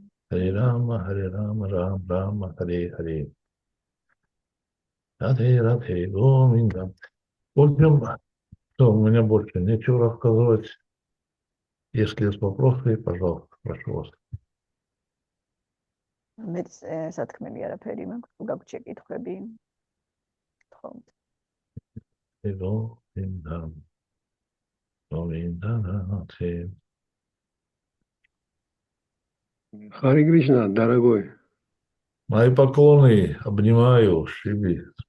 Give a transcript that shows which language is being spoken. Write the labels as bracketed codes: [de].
[sa] Харе Рама, Рама, Рама, Харе Харе. [ru] Радhe, Радhe, Говинда. В общем, что, у меня больше нечего рассказывать. Если есть вопросы, пожалуйста, прошу вас. [ka] მეც სათქმელი არაფერი მაქვს, თუ გაქვთ შეკითხვები. გთხოვთ. [sa] Говинда, Говинда, Радhe. [ru] Харе Кришна, дорогой. Мои поклоны, обнимаю, Шиби.